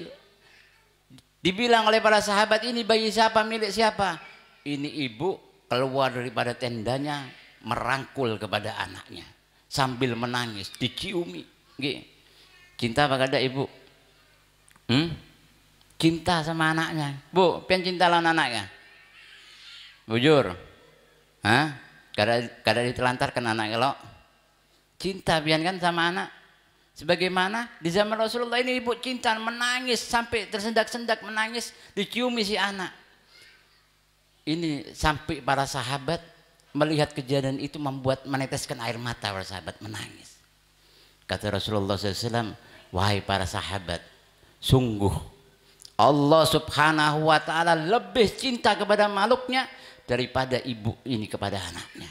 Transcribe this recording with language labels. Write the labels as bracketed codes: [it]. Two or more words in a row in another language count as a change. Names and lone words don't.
[id] Dibilang oleh para sahabat, ini bayi siapa, milik siapa? Ini ibu keluar daripada tendanya merangkul kepada anaknya sambil menangis, diciumi. [bjn] Cinta apa kada ibu? Cinta sama anaknya. Bu, pian cinta lawan anaknya? Bujur? Kada ditelantarkan anaknya lo? Cinta pian kan sama anak? [id] Sebagaimana di zaman Rasulullah ini ibu cinta, menangis sampai tersendak-sendak menangis, diciumi si anak. Ini sampai para sahabat melihat kejadian itu membuat meneteskan air mata para sahabat, menangis. Kata Rasulullah SAW, wahai para sahabat, sungguh Allah [ar] سبحانه وتعالى [id] lebih cinta kepada makhluknya daripada ibu ini kepada anaknya.